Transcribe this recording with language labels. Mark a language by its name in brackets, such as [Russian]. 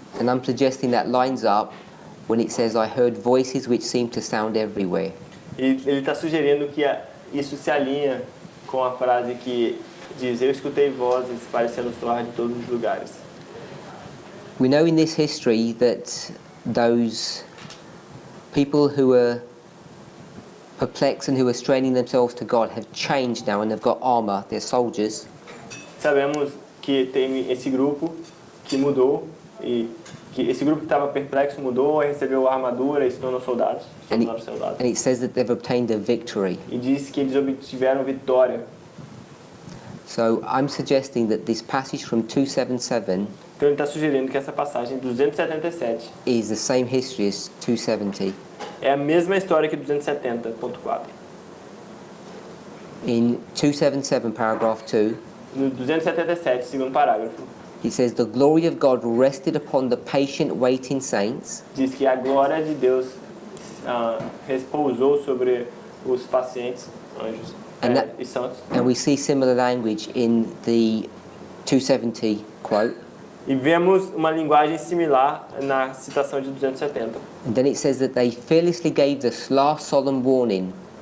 [English] And I'm suggesting that lines up when it says, I heard voices which seem to sound everywhere. [Portuguese] E ele está sugerindo que isso se alinha com a frase que diz: eu escutei vozes parecendo soar de todos os lugares. [English] We know in this history that those people who were perplexed and who were straining themselves to God have changed now and they've got armor, they're soldiers. [Portuguese] Sabemos que tem esse grupo que mudou, e que esse grupo que estava perplexo mudou, recebeu armadura e se tornou soldados. [English] And it says that they've obtained a victory. [Portuguese] E diz que eles obtiveram vitória. [English] So I'm suggesting that this passage from 277 [Portuguese] Então ele está sugerindo que essa passagem 277 [English] is the same history as 270. [Portuguese] é a mesma história que 270.4. [English] In 277, paragraph 2, [Portuguese] No 277, segundo parágrafo, [English] it says, "The glory of God rested upon the patient waiting saints, [Portuguese] diz que a glória de Deus repousou sobre os pacientes, anjos e santos. [English] and we see similar language in the 270 quote. [Portuguese] E vemos uma linguagem similar na citação de 270. [English] And then it says that they fearlessly gave the last solemn warning,